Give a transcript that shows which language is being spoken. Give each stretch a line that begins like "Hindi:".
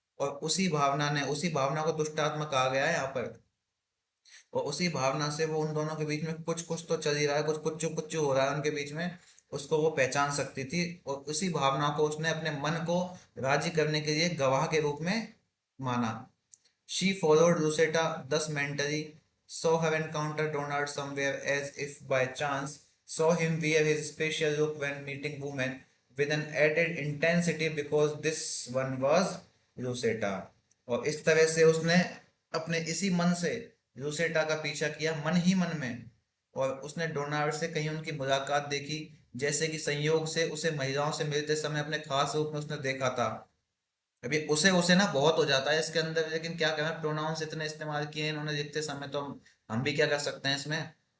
Hindi: और उसी भावना को दुष्टात्मा कहा गया है यहाँ पर। और उसी भावना से वो उन दोनों के बीच में कुछ कुछ तो चल ही रहा है, कुछ कुछ कुछ हो रहा है उनके बीच में, उसको वो पहचान सकती थी। और उसी भावना को उसने अपने मन को राजी करने के लिए गवाह के रूप में माना।
English: She followed Lucetta thus mentally, saw her encounter Donald somewhere as if by chance, saw him wear his special look when meeting women with an added intensity because this one was Lucetta।
Hindi: और इस तरह से उसने अपने इसी मन से लूसेटा का पीछा किया, मन ही मन में। और उसने डोनाल्ड से कहीं उनकी मुलाकात देखी, जैसे कि संयोग से उसे महिलाओं से मिलते समय अपने खास रूप में उसने देखा था। अभी उसे उसे ना बहुत हो जाता है इसके अंदर, लेकिन क्या करें, प्रोनाउंस इतने इस्तेमाल किए हैं इन्होंने लिखते समय, तो हम भी क्या कर सकते हैं इसमें।